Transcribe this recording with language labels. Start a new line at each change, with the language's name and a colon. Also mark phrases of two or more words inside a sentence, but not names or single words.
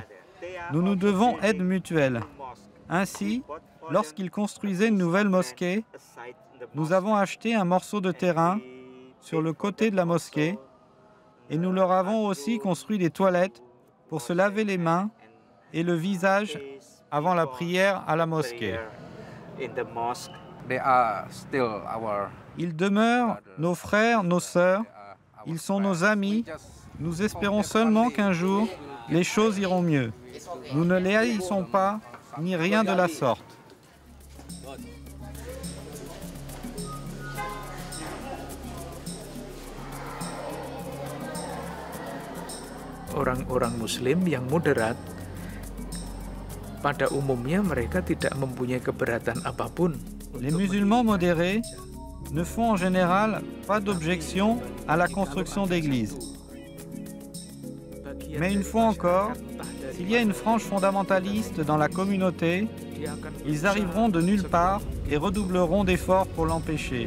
French: Nous nous devons aide mutuelle. Ainsi, lorsqu'ils construisaient une nouvelle mosquée, nous avons acheté un morceau de terrain sur le côté de la mosquée et nous leur avons aussi construit des toilettes pour se laver les mains et le visage avant la prière à la mosquée. Ils demeurent nos frères, nos sœurs, ils sont nos amis. Nous espérons seulement qu'un jour, les choses iront mieux. Nous ne les haïssons pas, ni rien de la sorte.
Indonesian: Orang-orang Muslim yang moderat, pada umumnya mereka tidak mempunyai keberatan apapun.
French: Les musulmans modérés ne font en général pas d'objection à la construction d'églises. Mais une fois encore, s'il y a une frange fondamentaliste dans la communauté, ils arriveront de nulle part et redoubleront d'efforts pour l'empêcher.